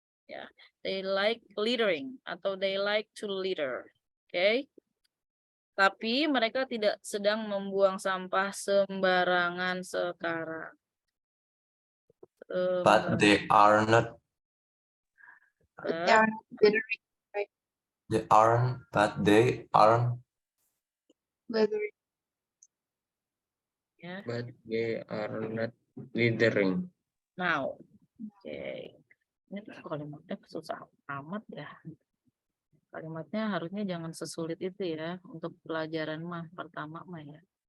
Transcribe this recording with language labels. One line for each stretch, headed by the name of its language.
English: Ya, they like littering atau they like to litter.
Indonesian: Oke. Tapi mereka tidak sedang membuang sampah sembarangan sekarang.
English: But they are not. They are not littering. They aren't. But they aren't. Littering.
Indonesian: Ya.
English: But they are not littering. Now, oke.
Indonesian: Ini tuh kalimatnya susah amat ya. Kalimatnya harusnya jangan sesulit itu ya untuk pelajaran pertama ya.